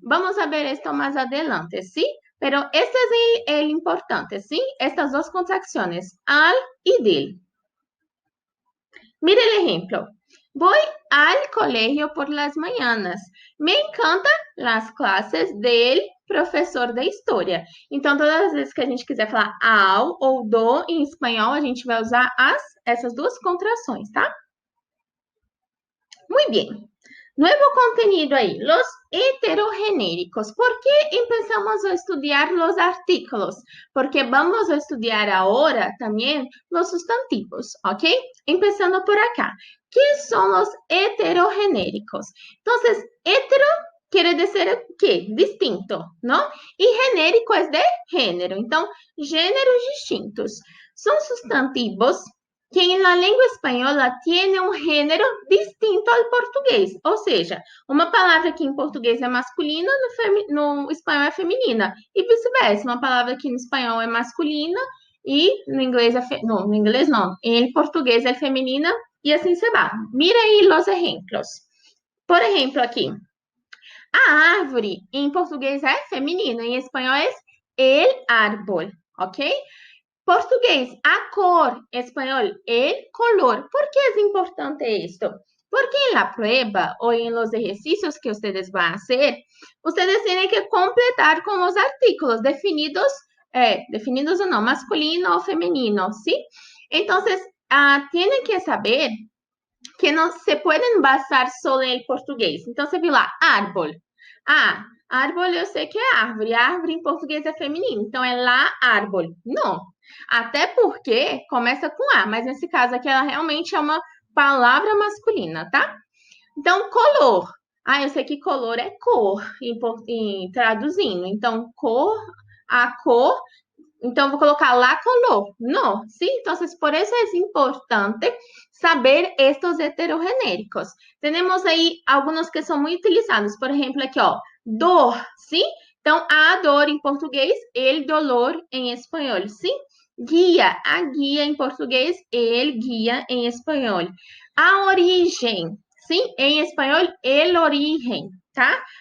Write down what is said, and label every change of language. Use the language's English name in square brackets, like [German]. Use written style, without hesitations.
[Spanish] Vamos a ver esto más adelante, ¿sí? Pero este es el importante, ¿sí? Estas dos contracciones, al y del. Mire el ejemplo. Voy al colegio por las mañanas. Me encantan las clases del professor de história. [Portuguese] Então, todas as vezes que a gente quiser falar ao ou do em espanhol, a gente vai usar essas duas contrações, tá? Muito bem. [Spanish] Nuevo contenido ahí, los heterogenéricos. ¿Por qué empezamos a estudiar los artículos? Porque vamos a estudiar ahora también los sustantivos, ¿ok? Empezando por acá. ¿Qué son los heterogenéricos? Entonces, hetero quiere decir ¿qué? Distinto, ¿no? Y genérico es de género. [Portuguese] Então, gêneros distintos. Son sustantivos que em la língua espanhola tem um gênero distinto ao português. Ou seja, uma palavra que em português é masculina, no espanhol é feminina. E vice-versa, uma palavra que no espanhol é masculina e no inglês no inglês não, em português é feminina e assim se vai. Mira aí os exemplos. Por exemplo, aqui, a árvore em português é feminina, em espanhol é el árbol, ok? Português, a cor. Espanhol, el color. [Spanish] ¿Por qué es importante esto? Porque en la prueba o en los ejercicios que ustedes van a hacer, ustedes tienen que completar con los artículos definidos, definidos o no, masculino o femenino, ¿sí? Entonces, tienen que saber que [Portuguese] não se podem basar só em português. Então, você viu lá, árbol. Árvore eu sei que é árvore. Árvore em português é feminino. Então, é lá, árbol. Não. Até porque começa com A, mas nesse caso aqui ela realmente é uma palavra masculina, tá? Então, color. Eu sei que color é cor, traduzindo. Então, cor, a cor. Então, vou colocar lá color. [Spanish] No, ¿sí? Entonces, por eso es importante saber estos heterogenéricos. [Portuguese] Tenemos aí alguns que são muito utilizados. Por exemplo, aqui, ó, dor, ¿sí? Então, a dor em português, el dolor em espanhol, ¿sí? Guia, a guia em português, el guia em espanhol. A origem, ¿sí? Em espanhol, el origen, tá?